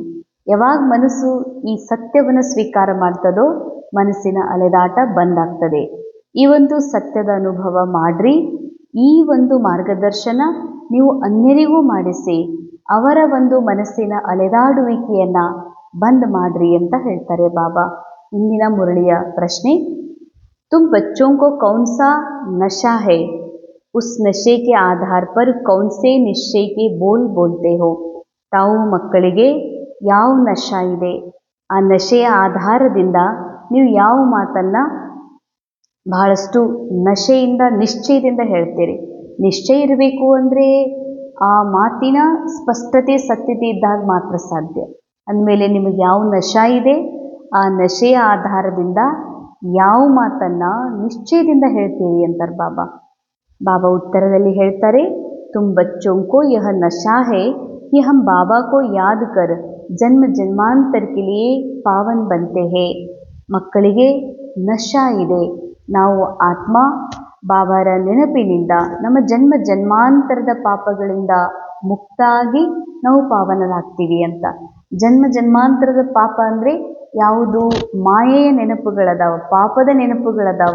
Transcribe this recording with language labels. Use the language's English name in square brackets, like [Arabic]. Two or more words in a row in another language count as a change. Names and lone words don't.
[Kannada] ಯಾವಾಗ ಮನಸ್ಸು ಈ ಸತ್ಯವನ್ನು ಸ್ವೀಕಾರ ಮಾಡ್ತದೋ ಮನಸ್ಸಿನ ಅಲೆದಾಟ ಬಂದಾಗ್ತದೆ. ಈ ಒಂದು ಸತ್ಯದ ಅನುಭವ ಮಾಡ್ರಿ. ಈ ಒಂದು ಮಾರ್ಗದರ್ಶನ ನೀವು ಅನ್ಯರಿಗೂ ಮಾಡಿಸಿ ಅವರ ಒಂದು ಮನಸ್ಸಿನ ಅಲೆದಾಡುವಿಕೆಯನ್ನು ಬಂದ್ ಮಾಡ್ರಿ ಅಂತ ಹೇಳ್ತಾರೆ ಬಾಬಾ. ಇಂದಿನ ಮುರಳಿಯ ಪ್ರಶ್ನೆ, [Hindi] तुम बच्चों को कौन सा नशा है, उस नशे के आधार पर कौन से निश्चय के बोल बोलते हो. [Kannada] ತಾವು ಮಕ್ಕಳಿಗೆ ಯಾವ ನಶಾ ಇದೆ, ಆ ನಶೆಯ ಆಧಾರದಿಂದ ನೀವು ಯಾವ ಮಾತನ್ನು ಬಹಳಷ್ಟು ನಶೆಯಿಂದ ನಿಶ್ಚಯದಿಂದ ಹೇಳ್ತೀರಿ. ನಿಶ್ಚಯ ಇರಬೇಕು ಅಂದರೆ ಆ ಮಾತಿನ ಸ್ಪಷ್ಟತೆ ಸತ್ಯತೆ ಇದ್ದಾಗ ಮಾತ್ರ ಸಾಧ್ಯ. ಅಂದಮೇಲೆ ನಿಮಗೆ ಯಾವ ನಶಾ ಇದೆ, ಆ ನಶೆಯ ಆಧಾರದಿಂದ ಯಾವ ಮಾತನ್ನು ನಿಶ್ಚಯದಿಂದ ಹೇಳ್ತೀರಿ ಅಂತಾರೆ ಬಾಬಾ. ಬಾಬಾ ಉತ್ತರದಲ್ಲಿ ಹೇಳ್ತಾರೆ, [Hindi] तुम बच्चों को यह नशा है कि हम बाबा को याद कर जन्म जन्मांतर के लिए पावन बनते हैं. [Kannada] ಮಕ್ಕಳಿಗೆ ನಶಾ ಇದೆ, ನಾವು ಆತ್ಮ ಬಾಬಾರ ನೆನಪಿನಿಂದ ನಮ್ಮ ಜನ್ಮ ಜನ್ಮಾಂತರದ ಪಾಪಗಳಿಂದ ಮುಕ್ತಾಗಿ ನಾವು ಪಾವನರಾಗ್ತೀವಿ ಅಂತ. ಜನ್ಮ ಜನ್ಮಾಂತರದ ಪಾಪ ಅಂದರೆ ಯಾವುದು ಮಾಯೆಯ ನೆನಪುಗಳದಾವ, ಪಾಪದ ನೆನಪುಗಳದಾವ.